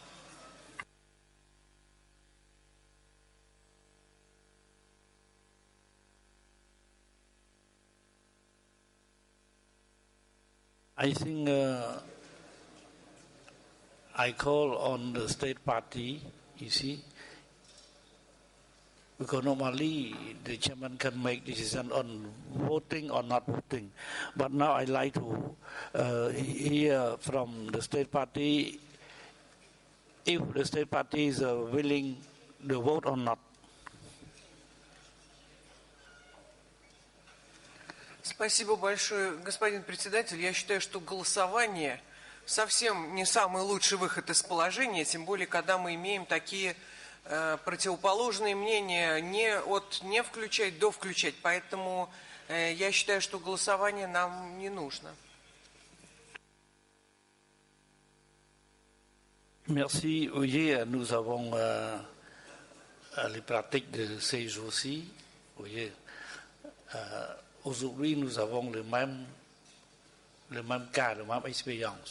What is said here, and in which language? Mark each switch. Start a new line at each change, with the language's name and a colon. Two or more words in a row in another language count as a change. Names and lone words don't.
English: I think I call on the state party, you see, because normally the chairman can make decision on voting or not voting. But now I like to hear from the state party if the state party is willing to vote or not.
Russian: Спасибо большое, господин председатель. Я считаю, что голосование совсем не самый лучший выход из положения, тем более, когда мы имеем такие противоположные мнения не включать до включать. Поэтому я считаю, что голосование нам не нужно.
French: Merci. Voyez, nous avons les pratiques de ces jours-ci. Voyez, aujourd'hui, nous avons le même cas, la même expérience.